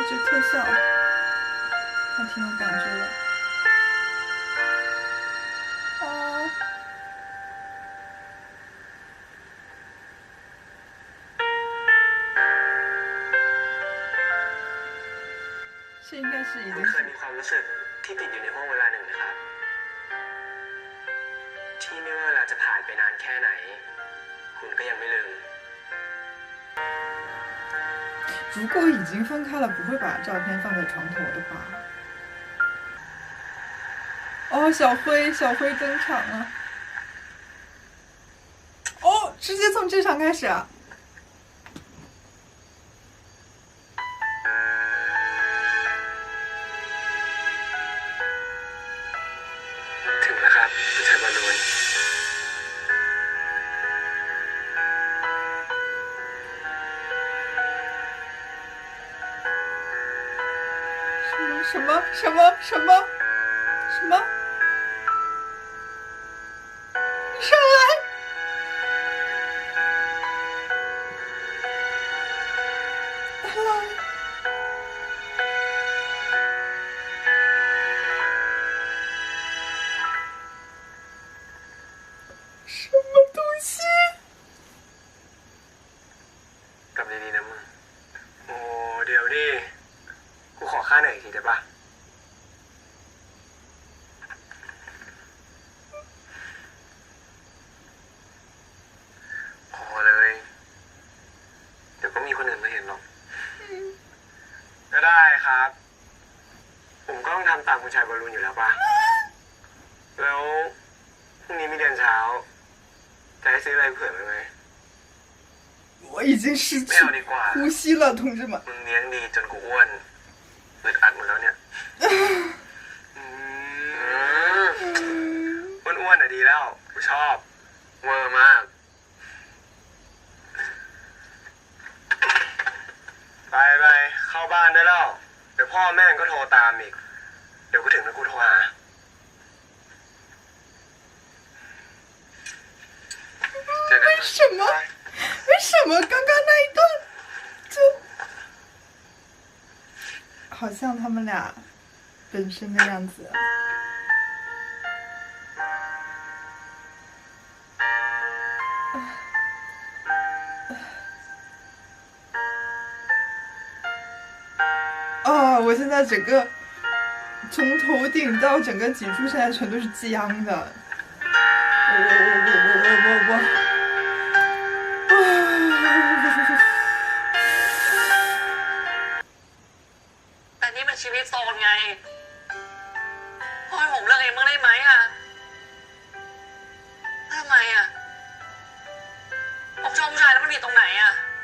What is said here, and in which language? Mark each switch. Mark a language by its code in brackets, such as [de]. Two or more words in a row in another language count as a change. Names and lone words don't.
[zh] 特效，还挺有感觉的。哦，这应该是已经 [th] คุณเคย [zh] 是 [th] มีความรู้สึกที่ติดอยู่ในห่วงเวลาหนึ่งนะครับที่ไม่ว่าเวลาจะผ่านไปนานแค่ไหนคุณก็ยังไม่ลืม [zh] 如果已经分开了，不会把照片放在床头的吧？哦，小辉登场了。哦，直接从这场开始啊！ [th] ถึงแล้วครับผู้ชายบอลลูน [zh] 什么？你上来！来！什么东西？ [th] กลับดีๆนะมึงโอ้เดี๋ยวดิกูขอค่าเหนื่อยอีกทีได้ปะ พอเลยเดี๋ยวก็มีคนอื่นมาเห็นหรอกก็ได้ครับผมก็ต้องทำตามคุณชายบอลลูนอยู่แล้วป่ะแล้วพรุ่งนี้มีเรียนเช้าจะให้ซื้ออะไรเผื่อไว้ไหม [zh] 我已经失去 [th] ไม่เอาดีกว่า [zh] 呼吸了，同志们。 [th] มึงเลี้ยงดีจนกูอ้วนอึดอัดหมดแล้วเนี่ยอ้วนๆอ่ะดีแล้วกูชอบเวอร์มากไปเข้าบ้านได้แล้วเดี๋ยวพ่อแม่ก็โทรตามอีกเดี๋ยวกูถึงแล้วกูโทรหา [zh] 为什么？为什么刚刚那一段就好像他们俩本身的样子？哦，我现在整个从头顶到整个脊柱，现在全都是僵的。我。 [th] แต่นี่มันชีวิตโซนไงพ่อให้ผมเลิกเองบ้างได้ไหมอ่ะทำไมอ่ะผมชอบผู้ชายแล้วมันผิดตรงไหนอ่ะ